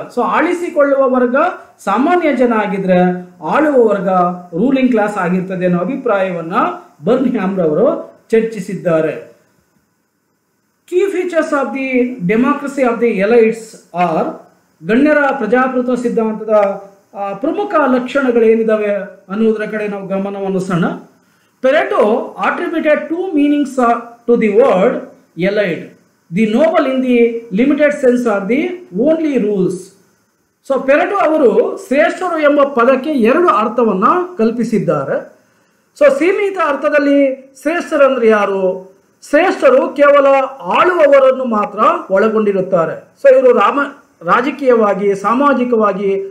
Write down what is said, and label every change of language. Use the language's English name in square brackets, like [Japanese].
[Kannada] So ಆಳಿಸಿಕೊಳ್ಳುವ ವರ್ಗ ಸಾಮಾನ್ಯ ಜನ ಆಗಿದ್ರೆ ಆಳುವ ವರ್ಗ ರೂಲಿಂಗ್ ಕ್ಲಾಸ್ ಆಗಿರ್ತದೆ ಅನ್ನೋ ಅಭಿಪ್ರಾಯವನ್ನ ಬರ್ನ್ಹ್ಯಾಮ್ ರವರು ಚರ್ಚಿಸಿದ್ದಾರೆ. [English] key features of the democracy of the elites are, [Kannada] ಗಣ್ಯರ ಪ್ರಜಾಪ್ರಭುತ್ವ ಸಿದ್ಧಾಂತದ ಪ್ರಮುಖ ಲಕ್ಷಣಗಳೇನಿದಾವೆ ಅನ್ನುವುದರ ಕಡೆ ನಾವು ಗಮನವನ್ನು ಸಣ್ಣ. [English] Pareto attributed two meanings to the word elite. The noble in the limited sense are the only rules. [Kannada] So ಪೆರೆಟೋ ಅವರು ಶ್ರೇಷ್ಠರು ಎಂಬ ಪದಕ್ಕೆ ಎರಡು ಅರ್ಥವನ್ನ ಕಲ್ಪಿಸಿದ್ದಾರೆ. ಸೊ ಸೀಮಿತ ಅರ್ಥದಲ್ಲಿ ಶ್ರೇಷ್ಠರಂದ್ರೆ ಯಾರು? ಶ್ರೇಷ್ಠರು ಕೇವಲ ಆಳುವವರನ್ನು ಮಾತ್ರ ಒಳಗೊಂಡಿರುತ್ತಾರೆ. ಸೊ ಇವರು ರಾಜಕೀಯವಾಗಿ, ಸಾಮಾಜಿಕವಾಗಿ